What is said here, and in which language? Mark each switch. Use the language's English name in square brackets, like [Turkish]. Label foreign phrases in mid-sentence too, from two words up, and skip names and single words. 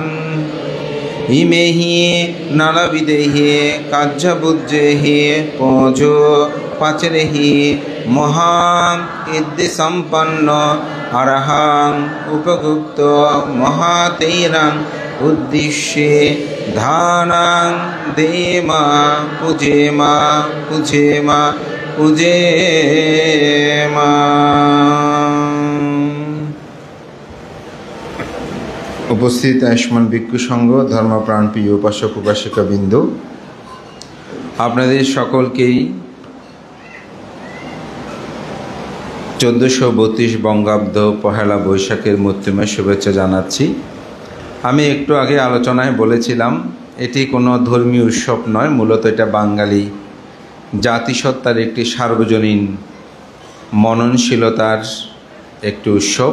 [Pali] ইমেহি নলবিদেহি কার্যবুজ্জেহি পূজো পাচরেহি মহান ইদ্ধি সম্পন্ন অরহাং উপগুপ্ত মহাতেরাং উদ্দিশ্যে ধানাং দেমা পূজেমা পূজেমা পূজেমা। [Bangla] উপস্থিত আয়ুষ্মান ভিক্ষু সংঘ ধর্মপ্রাণপ্রিয় উপাসক উপাসিকাবৃন্দ, আপনাদের সকলকেই 1432 বঙ্গাব্দ পহেলা বৈশাখের মূর্তিময় শুভেচ্ছা জানাচ্ছি। আমি একটু আগে আলোচনায় বলেছিলাম এটি কোনো ধর্মীয় উৎসব নয়, মূলত এটা বাঙালি জাতিসত্তার একটি সার্বজনীন মননশীলতার একটি উৎসব।